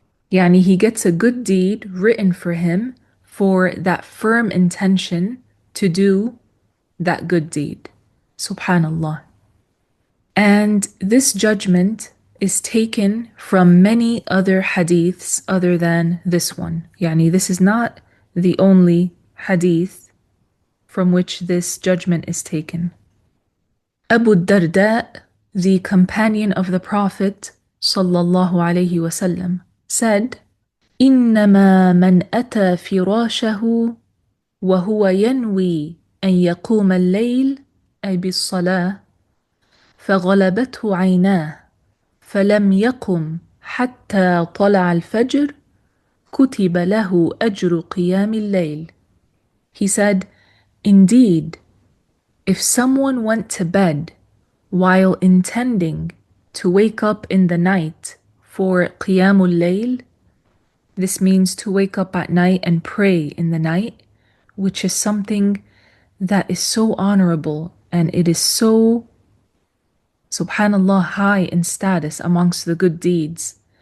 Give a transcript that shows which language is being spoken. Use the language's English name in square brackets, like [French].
[English] He gets a good deed written for him for that firm intention to do that good deed. Subhanallah. And this judgment is taken from many other hadiths other than this one. This is not the only hadith from which this judgment is taken. Abu Darda, the companion of the Prophet sallallahu alaihi wasallam, said, [Arabic] إنما من أتى فراشه وهو ينوي أن يقوم الليل أي بالصلاة فغلبته عيناه فلم يقم حتى طلع الفجر كتب له أجر قيام الليل. [English] He said, indeed, if someone went to bed while intending to wake up in the night for qiyamul layl. This means to wake up at night and pray in the night, which is something that is so honorable and it is so, subhanallah, high in status amongst the good deeds.